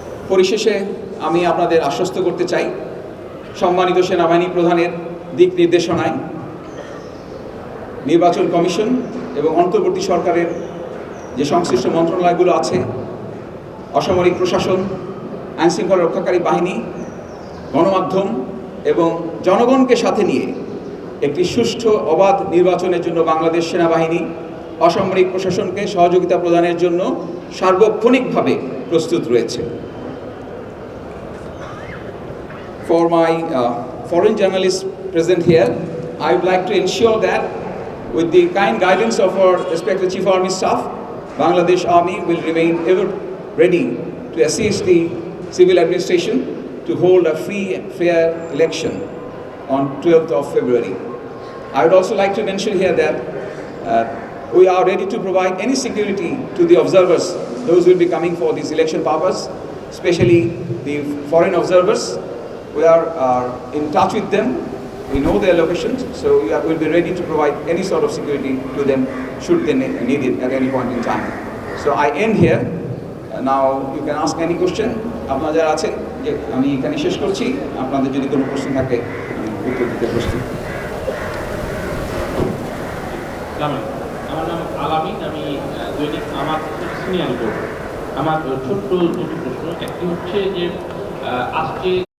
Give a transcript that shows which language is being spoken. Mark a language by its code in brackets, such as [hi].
[bn] পরিশেষে আমি আপনাদের আশ্বস্ত করতে চাই, সম্মানিত সেনাবাহিনী প্রধানের দিক নির্দেশনায় নির্বাচন কমিশন এবং অন্তর্বর্তী সরকারের যে সংশ্লিষ্ট মন্ত্রণালয়গুলো আছে, অসামরিক প্রশাসন, আইনশৃঙ্খলা রক্ষাকারী বাহিনী, গণমাধ্যম এবং জনগণকে সাথে নিয়ে একটি সুষ্ঠু অবাধ নির্বাচনের জন্য বাংলাদেশ সেনাবাহিনী অসামরিক প্রশাসনকে সহযোগিতা প্রদানের জন্য সার্বক্ষণিকভাবে প্রস্তুত রয়েছে। [en] For my foreign journalists present here, I would like to ensure that with the kind guidance of our respected Chief Army Staff, Bangladesh Army will remain ever ready to assist the civil administration to hold a free and fair election on 12th of February. I would also like to mention here that we are ready to provide any security to the observers, those who will be coming for this election purpose, especially the foreign observers. We are in touch with them. We know their locations, so we will be ready to provide any sort of security to them should they need it at any point in time. So I end here. Now you can ask any question. [bn] আপনারা যারা আছে যে আমি এখানে শেষ করছি, আপনাদের যদি কোনো প্রশ্ন থাকে উত্তর দিতে প্রস্তুত। আমার নাম আলামিন, আমি দৈনিক আমার সিনিয়র রিপোর্টার। আমার ছোট্ট দুটি প্রশ্ন। একটি হচ্ছে যে আজকে